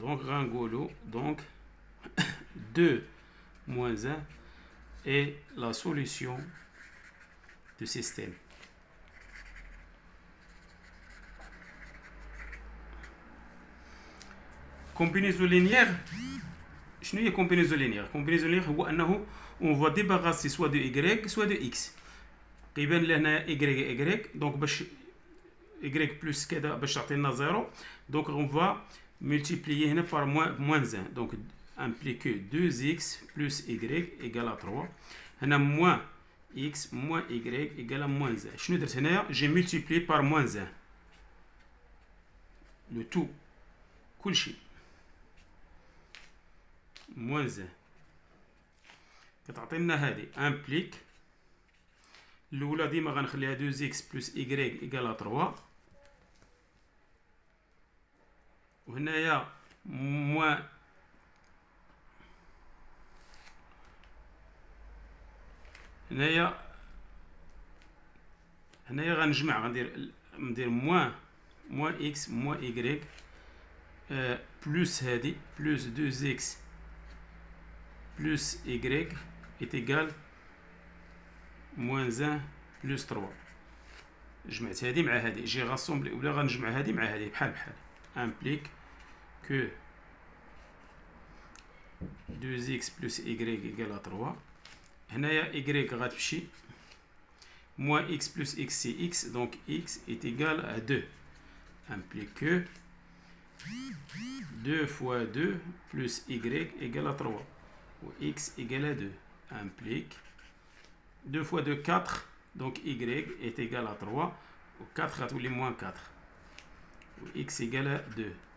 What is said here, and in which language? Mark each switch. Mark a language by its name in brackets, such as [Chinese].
[French] donc [Arabic] غنقولو [French] donc 2 moins 1 est la solution du système. combinaison linéaire. [Arabic] شنو هي [French] combinaison linéaire؟ combinaison linéaire [Arabic] هو أنه [French] on va débarrasser soit de y soit de x. [Arabic] كيبان لنا y [French] donc [Arabic] باش y plus كذا باش تعطينا 0. [French] donc on va multiplier [Arabic] هنا [French] par moins 1. donc implique 2x plus y égale à 3. [Arabic] هنا [French] moins x moins y égale à moins 1. [Arabic] شنو درت هنايا؟ [French] j'ai multiplié par moins 1 le tout [Arabic] كلشي [French] moins 1 [Arabic] كتعطينا هذه. [French] implique [Arabic] الأولى ديما غنخليها [French] 2x plus y égale à 3. [Arabic] وهنايا moins هنايا غنجمع ندير [French] moins x moins y plus [Arabic] هذه [French] plus 2x plus y est égal moins 1 plus 3. [Arabic] جمعت هذه مع هذه جي غاسومبلي ولا غنجمع هذه مع هذه بحال بحال [French] implique que 2x plus y égale à 3. [Arabic] هنايا [French] y [Arabic] غتمشي [French] moins x plus x c'est x donc x est égal à 2 implique que 2 fois 2 plus y égale à 3 ou x égale à 2 implique 2 fois 2 4 donc y est égal à 3 ou 4 à tous les moins 4 ou x égale à 2